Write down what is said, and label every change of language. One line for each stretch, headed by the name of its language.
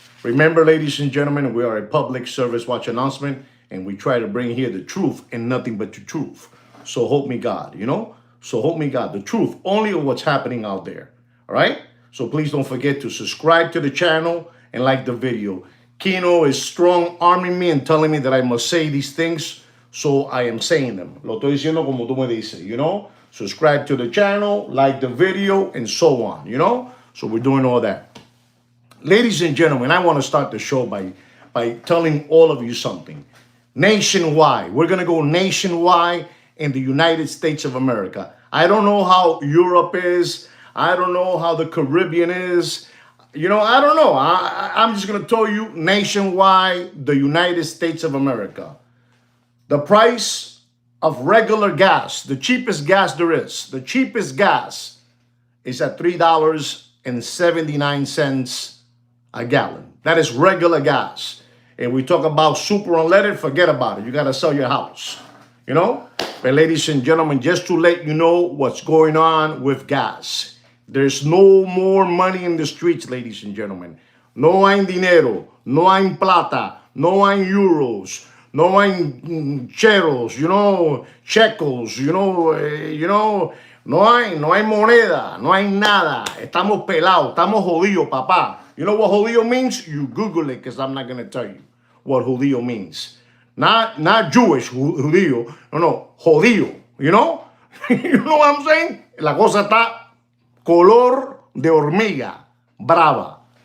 English: Remember, ladies and gentlemen, we are a public service watch announcement, and we try to bring here the truth and nothing but the truth. So help me God, you know? So help me God, the truth, only of what's happening out there, all right? So please don't forget to subscribe to the channel and like the video. Kino is strong-arming me and telling me that I must say these things, so I am saying them.
Spanish: Lo estoy diciendo como tú me dices,
English: you know? Subscribe to the channel, like the video, and so on, you know? So we're doing all that. ladies and gentlemen, I want to start the show by telling all of you something. Nationwide, we're going to go nationwide in the United States of America. I don't know how Europe is. I don't know how the Caribbean is. I don't know. I'm just going to tell you nationwide, the United States of America. The price of regular gas, the cheapest gas there is, the cheapest gas is at $3.79 a gallon. That is regular gas. And we talk about super unleaded, forget about it. You got to sell your house, But ladies and gentlemen, just to let you know what's going on with gas. There's no more money in the streets, ladies and gentlemen.
Spanish: No hay dinero, no hay plata, no hay euros, no hay cheros, shekels, no hay moneda, no hay nada. Estamos pelados, estamos jodidos, papá.
English: You know what judío means? You Google it, because I'm not going to tell you what judío means. Not Jewish judío. No, judío. You know? You know what I'm saying?
Spanish: La cosa está color de hormiga. Brava.